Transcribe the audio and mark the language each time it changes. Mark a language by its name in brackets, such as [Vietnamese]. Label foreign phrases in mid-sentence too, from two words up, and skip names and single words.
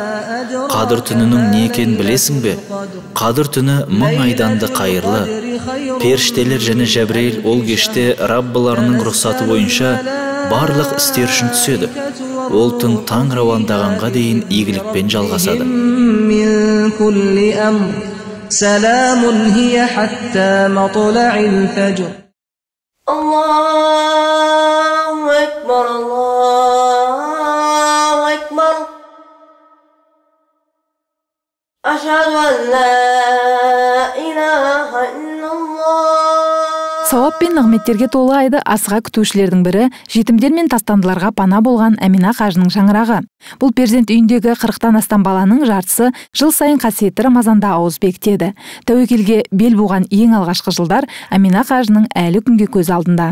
[Kazakh] Қадір түнінің не екенін білесің бе? Қадір түні 1000 айдан да қайырлы. Періштелер және Жәбірейіл ол кеште Раббыларының рұқсаты бойынша барлық істер үшін түседі. Ол түн таң рауандағанға дейін игілікпен жалғасады. [Arabic] سلام هي حتى مطلع الفجر. الله أكبر، الله أكبر. أشهد أن لا إله إلا الله. [Kazakh] Сауап пен нығметтерге толы айды асыға күтушілердің бірі жетімдер мен тастандыларға пана болған Әмина қажының шаңырағы. Бұл перзент үйіндегі 40-тан астам баланың жартысы жыл сайын қасиетті Рамазанда ауыз бекітеді. Тәуекелге бел буған ең алғашқы жылдар Әмина қажының әлі күнге көз алдында.